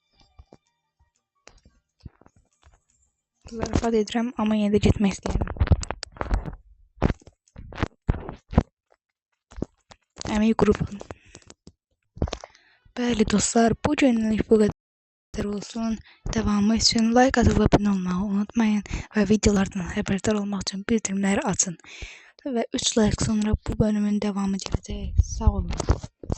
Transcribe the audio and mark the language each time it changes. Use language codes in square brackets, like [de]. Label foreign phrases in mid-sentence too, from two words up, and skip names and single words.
[az] Zarafat edirəm, amma yenə də getmək istəyirəm. Əmək qrupu. Bəli dostlar, bu günlük bu qədər olsun. [tr] Devamı için like atıp abone olmayı unutmayın ve videolardan haberdar olmak için bildirimleri açın. [az] və 3 like sonra bu bölümün davamı gələcək. Sağ olun.